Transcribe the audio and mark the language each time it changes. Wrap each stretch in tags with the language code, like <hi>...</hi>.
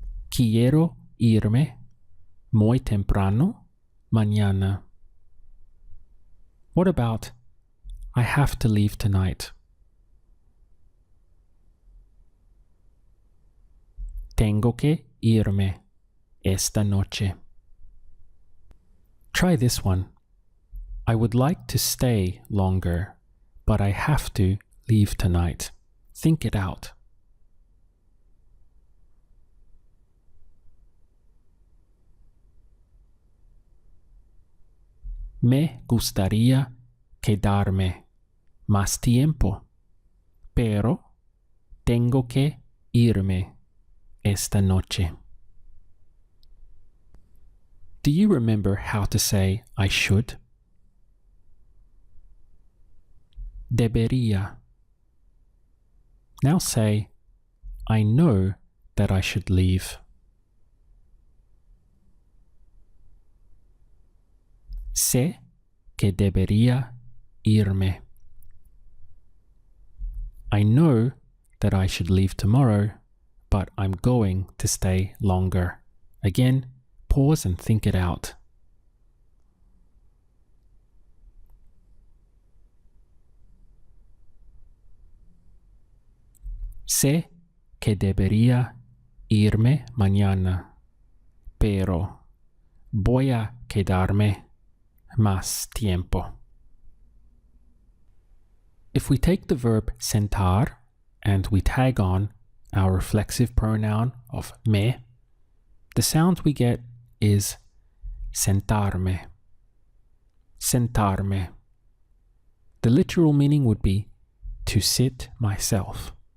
<es>Quiero irme muy temprano mañana.</es> <en>What about, I have to leave tonight?</en> <es>Tengo que irme esta noche.</es> <en>Try this one. I would like to stay longer, but I have to leave tonight. Think it out.</en> <es>Me gustaría quedarme más tiempo, pero tengo que irme esta noche.</es> <en>Do you remember how to say I should? Debería. Now say, I know that I should leave.</en> <es>Sé que debería irme.</es> <en>I know that I should leave tomorrow, but I'm going to stay longer. Again, pause and think it out.</en> <es>Sé que debería irme mañana, pero voy a quedarme más tiempo.</es> <en>If we take the verb sentar and we tag on our reflexive pronoun of me, the sound we get is sentarme. Sentarme. The literal meaning would be to sit myself.</en>